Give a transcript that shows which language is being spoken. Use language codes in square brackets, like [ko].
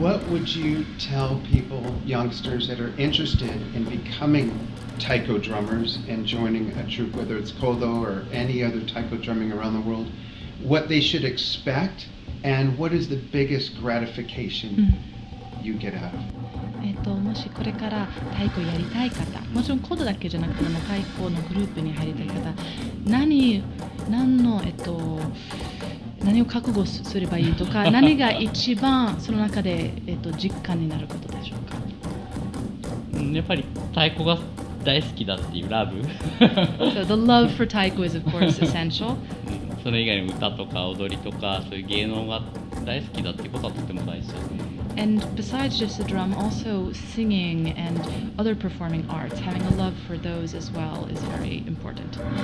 [en] Would you tell people, youngsters that are interested in becoming taiko drummers and joining a troupe, whether it's Kodo or any other taiko drumming around the world, what they should expect and what is the biggest gratification you get out of it? [ja] もしこれから太鼓やりたい方、もちろんコードだけじゃなくても太鼓のグループに入りたい方、何の何を覚悟すればいいとか、何が一番その中で、実感になることでしょうか。やっぱり太鼓が大好きだっていうラブ。 [en] So the love for taiko is of course essential. [ja] それ以外に歌とか踊りとかそういう芸能が大好きだっていうことはとても大事ですね。 [en] And besides just the drum, also singing and other performing arts, having a love for those as well is very important.